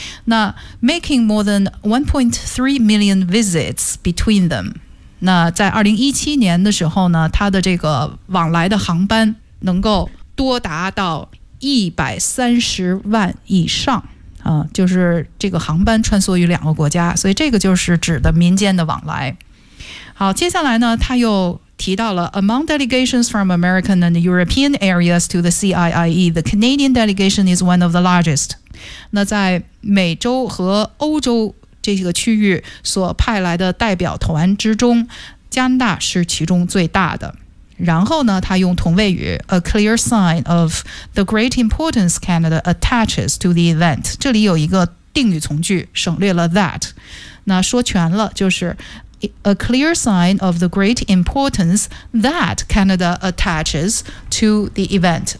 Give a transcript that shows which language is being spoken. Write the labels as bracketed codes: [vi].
[zh] 那 [en] making more than 1.3 million visits between them， [zh] 那在2017年的时候呢，它的这个往来的航班能够多达到130万以上。就是这个航班穿梭于两个国家，所以这个就是指的民间的往来。好，接下来呢他又提到了 [en] Among delegations from American and European areas to the CIIE, the Canadian delegation is one of the largest. [zh] 那在美洲和欧洲这个区域所派来的代表团之中，加拿大是其中最大的。然后呢他用同位语 [en] A clear sign of the great importance Canada attaches to the event， [zh] 这里有一个定语从句省略了 [en] that， [zh] 那说全了就是 [en] A clear sign of the great importance that Canada attaches to the event。